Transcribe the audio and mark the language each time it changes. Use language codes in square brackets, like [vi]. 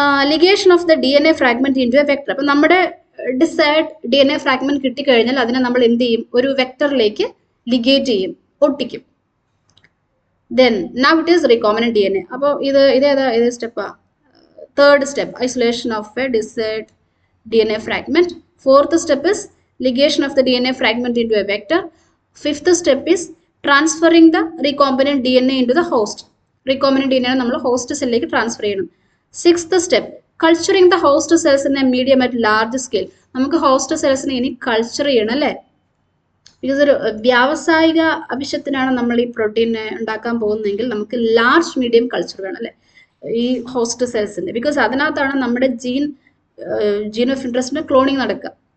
[en] Ligation of the DNA fragment into a vector. [ml] അപ്പൊ നമ്മുടെ decide DNA fragment കിട്ടിക്കഴിഞ്ഞാൽ അതിനെ നമ്മൾ എന്ത് ചെയ്യും? ഒരു വെക്ടറിലേക്ക് ലിഗേറ്റ് ചെയ്യും, ഒട്ടിക്കും. [en] Then now it is recombinant DNA. [ml] അപ്പോൾ ഇത് സ്റ്റെപ്പാ? [en] Third step, isolation of a desired DNA fragment. Fourth step is ligation of the DNA fragment into a vector. Fifth step is transferring the recombinant DNA into the host. [ml] Recombinant DNA നമ്മൾ host cell-ലേക്ക് transfer ചെയ്യണം. [en] Sixth step, culturing the host cells in a medium at large scale. [ml] നമുക്ക് host cells-നെ ഇനി culture ചെയ്യണം അല്ലേ? Because ഒരു വ്യാവസായിക ആവശ്യത്തിനാണ് നമ്മൾ ഈ പ്രോട്ടീനെ ഉണ്ടാക്കാൻ പോകുന്നതെങ്കിൽ നമുക്ക് ലാർജ് മീഡിയം കൾച്ചർ വേണം അല്ലേ ഈ ഹോസ്റ്റ് സെൽസിന്റെ. ബിക്കോസ് അതിനകത്താണ് നമ്മുടെ ജീൻ ഓഫ് ഇൻട്രസ്റ്റിന്റെ ക്ലോണിങ് നടക്കുക.